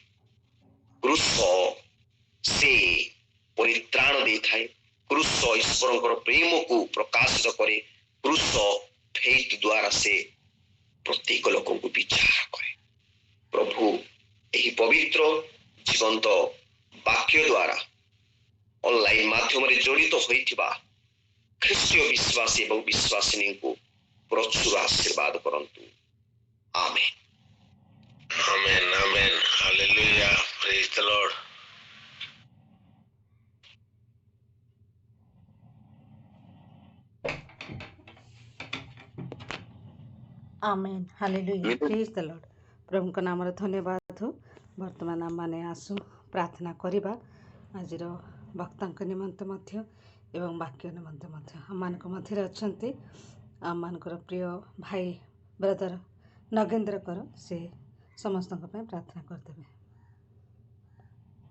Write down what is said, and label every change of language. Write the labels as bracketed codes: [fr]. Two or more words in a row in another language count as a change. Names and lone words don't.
[or] କୃଷ ସେ ପରିତ୍ରାଣ ଦେଇଥାଏ, କୃଷ ଈଶ୍ୱରଙ୍କର ପ୍ରେମକୁ ପ୍ରକାଶିତ କରେ, କୃଷ ଫେଥ୍ ଦ୍ୱାରା ସେ ପ୍ରତ୍ୟେକ ଲୋକଙ୍କୁ ବିଚାର କରେ। ପ୍ରଭୁ ଏହି ପବିତ୍ର ଜୀବନ୍ତ ବାକ୍ୟ ଦ୍ୱାରା ଅନଲାଇନ ମାଧ୍ୟମରେ ଜଡ଼ିତ ହୋଇଥିବା ଖ୍ରୀଷ୍ଟୀୟ ବିଶ୍ୱାସୀ ଏବଂ ବିଶ୍ୱାସିନୀଙ୍କୁ ପ୍ରଚୁର ଆଶୀର୍ବାଦ କରନ୍ତୁ। ଆମେନ୍। [en] Amen, amen, hallelujah, praise the Lord. Amen, hallelujah, praise the Lord. [or] प्रभुଙ୍କ ନାମରେ ଧନ୍ୟବାଦ ହଉ। ବର୍ତ୍ତମାନ ଆମମାନେ ଆସୁ ପ୍ରାର୍ଥନା କରିବା ଆଜିର ବକ୍ତାଙ୍କ ନିମନ୍ତେ ମଧ୍ୟ ଏବଂ ବାକ୍ୟ ନିମନ୍ତେ ମଧ୍ୟ। ଆମମାନଙ୍କ ମଧ୍ୟରେ ଅଛନ୍ତି ଆମମାନଙ୍କର ପ୍ରିୟ ଭାଇ ବ୍ରଦର ନଗେନ୍ଦ୍ର କର, ସେ ସମସ୍ତଙ୍କ ପାଇଁ ପ୍ରାର୍ଥନା କରିଦେବେ।